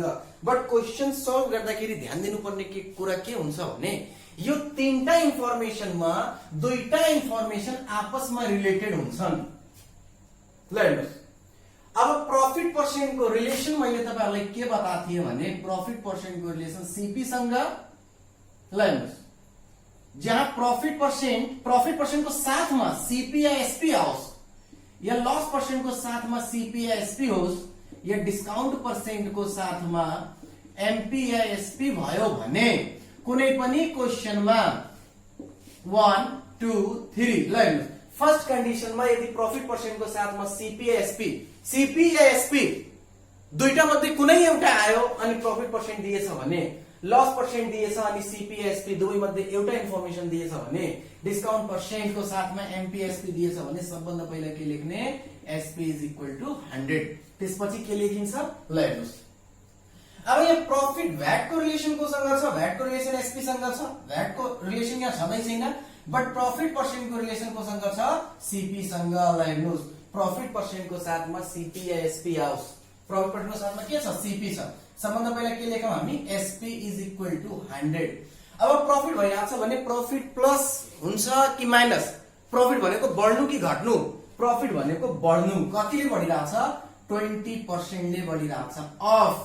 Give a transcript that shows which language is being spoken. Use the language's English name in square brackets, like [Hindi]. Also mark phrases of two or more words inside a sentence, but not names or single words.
[English] but question solve [Nepali] गर्दाखेरि ध्यान दिनुपर्ने के कुरा के हुन्छ भने यो तीनटा इन्फर्मेसनमा दुईटा इन्फर्मेसन आपसमा रिलेटेड हुन्छन्। ल हेर्नुस्, अब [Hindi] प्रॉफिट पर्सेंट को रिलेशन [Nepali] मैले तपाईहरुलाई के बताएको थिएँ भने [Hindi] प्रॉफिट पर्सेंट को रिलेशन [Nepali] सीपी सँग, ल हेर्नुस्, जहाँ [Hindi] प्रॉफिट पर्सेंट को साथ में सीपी या एसपी [Nepali] आओस् या [Hindi] लॉस पर्सेंट को साथ में सीपी या एसपी [Nepali] होस् या [Hindi] डिस्काउंट पर्सेंट को साथ में एमपी या एसपी [Nepali] भयो भने कुनै पनि [Hindi] क्वेशन में [Nepali] 1 2 3 ल हेर्नुस्, [Hindi] फर्स्ट कंडीशन में [Nepali] यदि [Hindi] प्रॉफिट पर्सेंट को साथ में सीपी या एसपी [Nepali] दुईटा मध्ये कुनै एउटा आयो अनि प्रॉफिट पर्सेंट दिएछ भने, लॉस पर्सेंट दिएछ अनि सीपी या एसपी दुवै मध्ये एउटा इन्फर्मेसन दिएछ भने, [Hindi] डिस्काउंट पर्सेंट को साथ में एमपी एसपी [Nepali] दिएछ भने सबभन्दा पहिला के लेख्ने [English] SP is equal to 100. [Nepali] त्यसपछि के लेखिन्छ ल हेर्नुस्, अब यहाँ [Hindi] प्रॉफिट भ्याट को रिलेशन [Nepali] कोसँग छ, [Hindi] भ्याट को रिलेशन [Nepali] एसपी सँग छ, [Hindi] भ्याट को रिलेशन [Nepali] यहाँ छँदै छैन, बट [Hindi] प्रॉफिट पर्सेंट को रिलेशन [Nepali] कोसँग छ सीपी सँग। ल हेर्नुस्, [Hindi] प्रॉफिट पर्सेंट को साथ में सीपी या एसपी [Nepali] आओस्, [Hindi] प्रॉफिट पर्सेंट को साथ में [Nepali] के छ सीपी छ, सबभन्दा पहिला के लेखौं हामी [English] SP is equal to 100. [Nepali] अब प्रॉफिट भइराछ भने [English] profit plus [Nepali] हुन्छ कि माइनस, प्रॉफिट भनेको बढ्नु कि घट्नु, प्रॉफिट भनेको बढ्नु, कतिले बढिराछ 20% ले बढिराछ अफ।